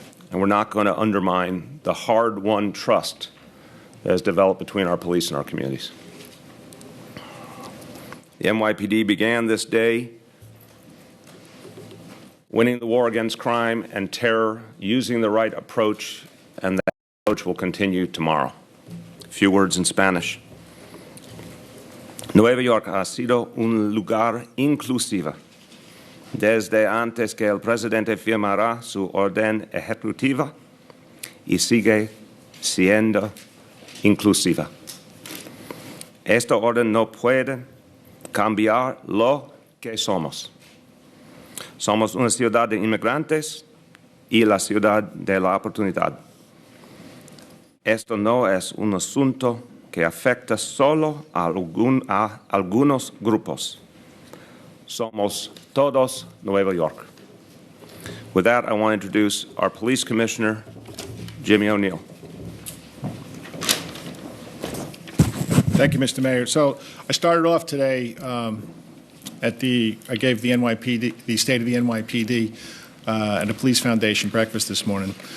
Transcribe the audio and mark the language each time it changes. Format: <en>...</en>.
<en>And we're not going to undermine the hard-won trust that has developed between our police and our communities. The NYPD began this day winning the war against crime and terror, using the right approach, and that approach will continue tomorrow. A few words in Spanish.</en> <es>Nueva York ha sido un lugar inclusivo desde antes que el presidente firmara su orden ejecutiva y sigue siendo inclusiva. Esta orden no puede cambiar lo que somos. Somos una ciudad de inmigrantes y la ciudad de la oportunidad. Esto no es un asunto que afecta solo a algunos grupos. Somos todos Nueva York.</es> <en>With that, I want to introduce our Police Commissioner, Jimmy O'Neill. Thank you, Mr. Mayor. So I started off today I gave the NYPD, the State of the NYPD at a Police Foundation breakfast this morning.</en>